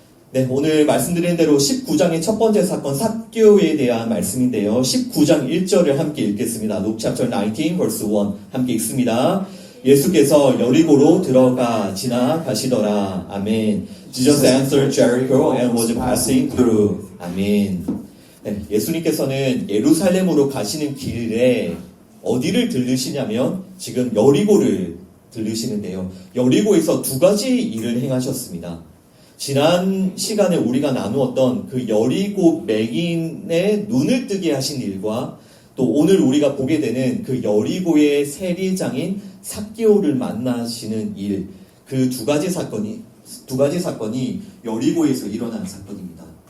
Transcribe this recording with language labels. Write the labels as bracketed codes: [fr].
[ko] 네, 오늘 말씀드린 대로 19장의 첫 번째 사건 삭개오에 대한 말씀인데요. 19장 1절을 함께 읽겠습니다. [en] Luke chapter 19 verse 1 [ko] 함께 읽습니다. 예수께서 여리고로 들어가 지나가시더라. 아멘. [en] Jesus entered Jericho and was passing through. [ko] 아멘. 네, 예수님께서는 예루살렘으로 가시는 길에 어디를 들르시냐면 지금 여리고를 들르시는데요. 여리고에서 두 가지 일을 행하셨습니다. 지난 시간에 우리가 나누었던 그 여리고 맹인의 눈을 뜨게 하신 일과 또 오늘 우리가 보게 되는 그 여리고의 세리장인 삭개오를 만나시는 일, 그 두 가지 사건이 여리고에서 일어난 사건입니다.